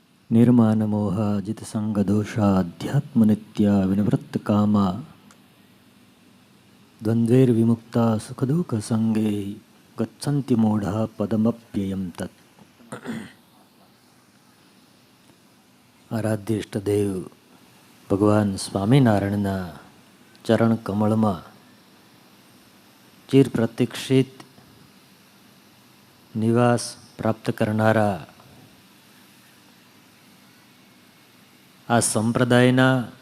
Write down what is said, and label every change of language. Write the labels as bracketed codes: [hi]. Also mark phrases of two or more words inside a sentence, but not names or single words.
[sa] निर्मानमोहाजित संगदोषाध्यात्मनित्या विनिवृत्तकामा द्वन्द्वैर्विमुक्ता सुखदुःखसंगे गच्छन्ति मूढ़ा पदमप्ययं तत्। [gu] આરાધ્ય ઇષ્ટદેવ ભગવાન સ્વામિનારાયણના ચરણ કમળમાં ચિર પ્રતીક્ષિત નિવાસ પ્રાપ્ત કરનારા આ સંપ્રદાયના